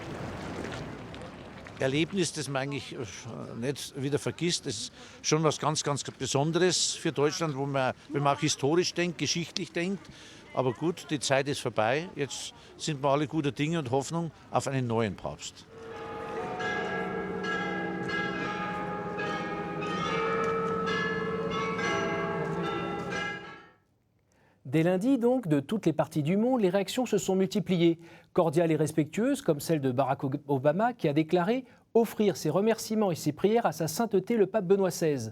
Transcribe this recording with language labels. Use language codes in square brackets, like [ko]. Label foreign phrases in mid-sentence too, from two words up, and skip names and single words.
[de] Erlebnis, das man eigentlich nicht wieder vergisst, das ist schon was ganz, ganz Besonderes für Deutschland, wo man, wenn man auch historisch denkt, geschichtlich denkt. Aber gut, die Zeit ist vorbei. Jetzt sind wir alle guter Dinge und Hoffnung auf einen neuen Papst. [fr] Dès lundi, donc, de toutes les parties du monde, les réactions se sont multipliées. Cordiales et respectueuses, comme celle de Barack Obama, qui a déclaré offrir ses remerciements et ses prières à sa sainteté le pape Benoît XVI.